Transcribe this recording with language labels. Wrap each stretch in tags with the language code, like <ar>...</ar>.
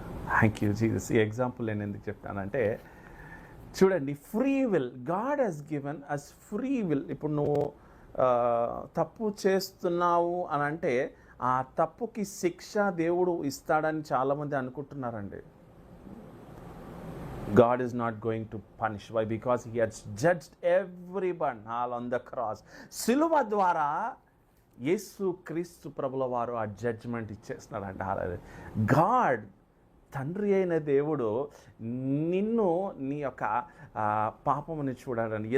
<en>Thank you Jesus.</en> <te>ఈ example నేను ఎందుకు చెప్తానంటే, చూడండి,</te> <en>Free will, God has given us free will.</en> <te>ఇప్పుడు నువ్వు తప్పు చేస్తున్నావు అని అంటే ఆ తప్పుకి శిక్ష దేవుడు ఇస్తాడని చాలామంది అనుకుంటున్నారండి.</te> <en>God is not going to punish. Why? Because he has judged everyone all on the cross.</en> <te>సిలువ ద్వారా యేసు క్రీస్తు ప్రభుల వారు ఆ జడ్జ్మెంట్ ఇచ్చేస్తున్నాడంట. గాడ్, తండ్రి అయిన దేవుడు నిన్ను, నీ యొక్క పాపముని చూడాలని.</te>